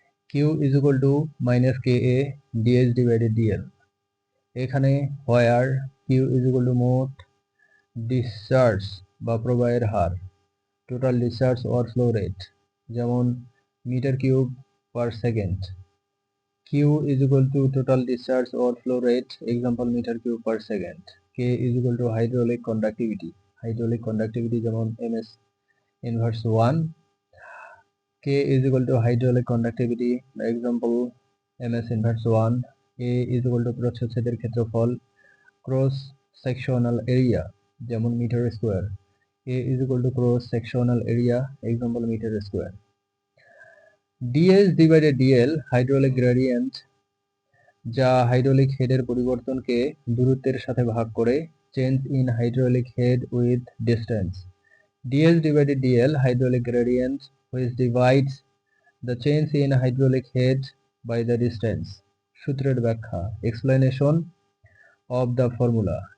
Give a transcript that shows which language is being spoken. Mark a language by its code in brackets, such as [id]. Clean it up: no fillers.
[en] Q is equal to minus Ka dH divided dl. [bn] এখানে [en] where Q is equal to [bn] মোট discharge বা প্রবাহের হার, [en] total discharge or flow rate, [bn] যেমন metre cube per second. [en] Q is equal to total discharge or flow rate, example meter cube per second. K is equal to hydraulic conductivity যেমন ms inverse 1. K is equal to hydraulic conductivity, example ms inverse 1. A is equal to [bn] প্রচ্ছদের ক্ষেত্রফল, [en] cross sectional area [bn] যেমন metre square. [en] A is equal to cross sectional area, example meter square. dH divided dl hydraulic gradient, [bn] যা hydraulic হেডের পরিবর্তনকে দূরত্বের সাথে ভাগ করে, [en] Change in hydraulic head with distance. dH divided dl hydraulic gradient which divides the change in hydraulic head by the distance. [bn] সূত্রের ব্যাখ্যা, [en] explanation of the formula.